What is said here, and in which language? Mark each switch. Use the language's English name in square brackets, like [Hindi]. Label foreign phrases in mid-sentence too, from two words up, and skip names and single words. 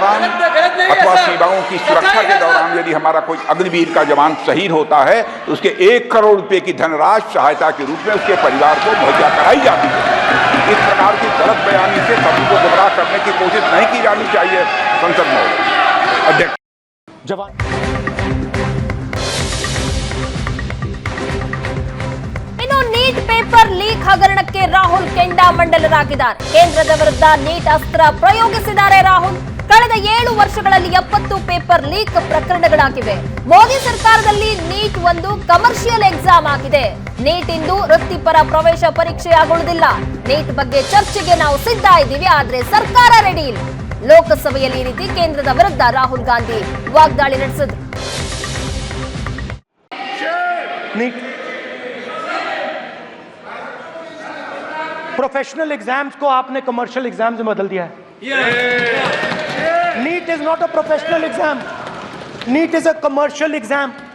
[Hindi] दौरान अथवा सीमाओं की सुरक्षा के दौरान यदि हमारा कोई अग्निवीर का जवान शहीद होता है तो उसके 1 करोड़ रुपए की धनराशि सहायता के रूप में उसके परिवार को मुहैया कराई जाती है। इस प्रकार की गलत बयानी से सभी को गुमराह करने की कोशिश नहीं की जानी चाहिए। संसद महोदय, अध्यक्ष। जवान [Kannada] ನೀಟ್ [English] paper leak [Kannada] ಹಗರಣಕ್ಕೆ ರಾಹುಲ್ ಕೆಂಡಾಮಂಡಲರಾಗಿದ್ದಾರೆ. ಕೇಂದ್ರದ ವಿರುದ್ಧ ನೀಟ್ ಅಸ್ತ್ರ ಪ್ರಯೋಗಿಸಿದ್ದಾರೆ ರಾಹುಲ್. ಕಳೆದ 7 ವರ್ಷಗಳಲ್ಲಿ 70 [English] paper leak [Kannada] ಪ್ರಕರಣಗಳಾಗಿವೆ. ಮೋದಿ ಸರ್ಕಾರದಲ್ಲಿ ನೀಟ್ ಒಂದು [English] commercial exam [Kannada] ಆಗಿದೆ. ನೀಟ್ ಇಂದು ವೃತ್ತಿಪರ ಪ್ರವೇಶ ಪರೀಕ್ಷೆ ಆಗುವುದಿಲ್ಲ. ನೀಟ್ ಬಗ್ಗೆ ಚರ್ಚೆಗೆ ನಾವು ಸಿದ್ಧ ಇದ್ದೀವಿ, ಆದ್ರೆ ಸರ್ಕಾರ ರೆಡಿ ಇಲ್ಲ. ಲೋಕಸಭೆಯಲ್ಲಿ ಈ ರೀತಿ ಕೇಂದ್ರದ ವಿರುದ್ಧ ರಾಹುಲ್ ಗಾಂಧಿ ವಾಗ್ದಾಳಿ ನಡೆಸಿದ್ರು. [English] professional exams [Hindi] को आपने [English] commercial exams [Hindi] में बदल दिया है। [English] NEET is not a professional exam, NEET is a commercial exam.